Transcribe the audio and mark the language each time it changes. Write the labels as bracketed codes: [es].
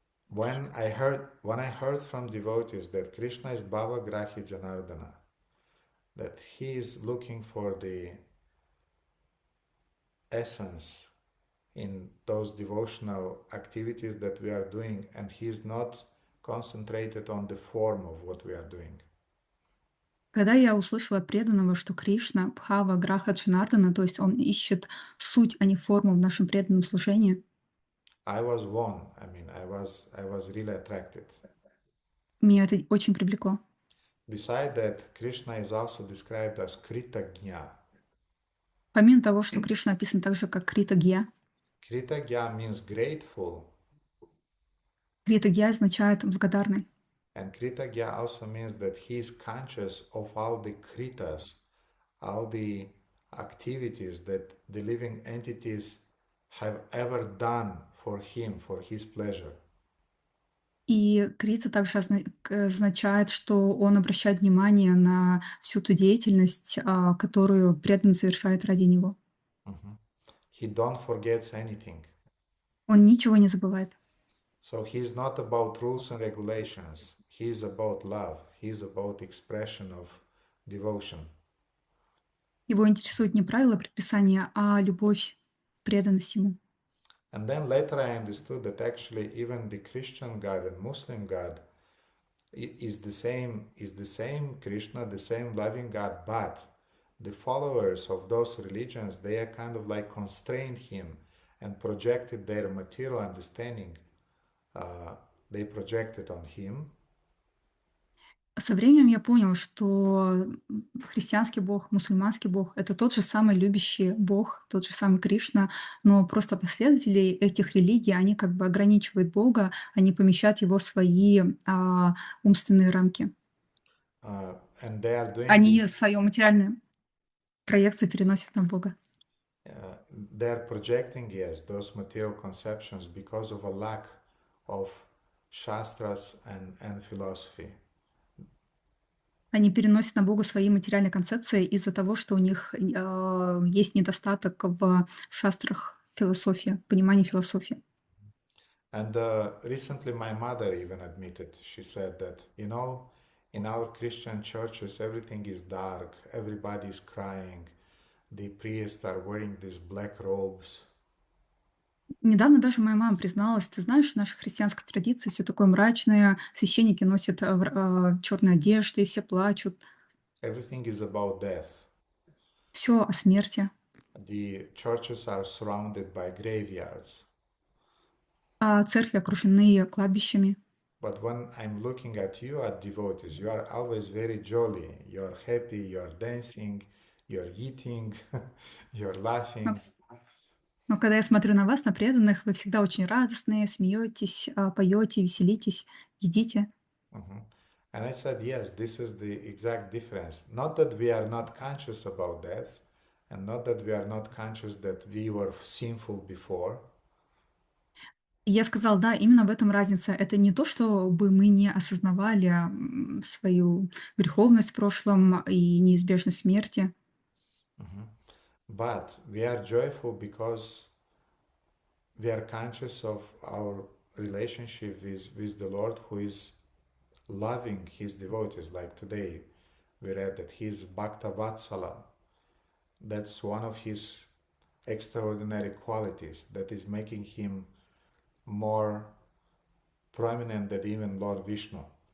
[en] When I heard from devotees that Krishna is Bhavagrahi Janardana, that he is looking for the essence in those devotional activities that we are doing, and he is not concentrated on the form of what we are doing. [ru] Когда я услышала от преданного, что Кришна Бхава Граха Джанардана, то есть он ищет суть, а не форму в нашем преданном служении, [en] I was won. I mean, I was really attracted. [ru] меня это очень привлекло. [en] Besides that, Krishna is also described as Kritagnya. [ru] Помимо того, что Кришна описан также как Критагья. [en] Kritagya means grateful. [ru] Критагья означает благодарный. [en] And Kritagya also means that he is conscious of all the kritas, all the activities that the living entities have ever done for him, for his pleasure. [ru] И крита также означает, что он обращает внимание на всю ту деятельность, которую преданный совершает ради него. [en] He don't forgets anything. [ru] Он ничего не забывает. [en] So he is not about rules and regulations. He is about love. He is about expression of devotion. [ru] Его интересуют не правила, предписания, а любовь, преданность ему. [en] And then later I understood that actually even the Christian God and Muslim God is the same Krishna, the same loving God, but the followers of those religions, they are kind of like constrained him and projected their material understanding. They projected on him. [ru] Со временем я понял, что христианский Бог, мусульманский Бог — это тот же самый любящий Бог, тот же самый Кришна, но просто последователи этих религий, они как бы ограничивают Бога, они помещают его в свои умственные рамки. [en] And they are doing [ru] Они [en] this, [ru] свою материальную проекцию переносят на Бога. [en] they are projecting, yes, those material conceptions because of a lack of shastras and philosophy. [ru] Они переносят на Бога свои материальные концепции из-за того, что у них есть недостаток в шастрах философии, понимании философии. [en] And recently my mother even admitted, she said that, in our Christian churches, everything is dark, everybody is crying, the priests are wearing these black robes. [ru] Недавно даже моя мама призналась: ты знаешь, в нашей христианской традиции все такое мрачное, священники носят черные одежды, и все плачут. [en] Everything is about death. [ru] Все о смерти. [en] The churches are surrounded by graveyards. [ru] А церкви окружены кладбищами. [en] But when I'm looking at you, at devotees, you are always very jolly. You're happy, you're dancing, you're eating, you're laughing. [ru] Но когда я смотрю на вас, на преданных, вы всегда очень радостные, смеетесь, поете, веселитесь, едите. [en] And I said, yes, this is the exact difference. Not that we are not conscious about death, and not that we are not conscious that we were sinful before. [ru] И я сказала: да, именно в этом разница. Это не то, чтобы мы не осознавали свою греховность в прошлом и неизбежность смерти. [en] But we are joyful because we are conscious of our relationship with the Lord, who is loving his devotees. Like today, we read that he is Bhakta Vatsala. That's one of his extraordinary qualities that is making him more prominent than even Lord Vishnu.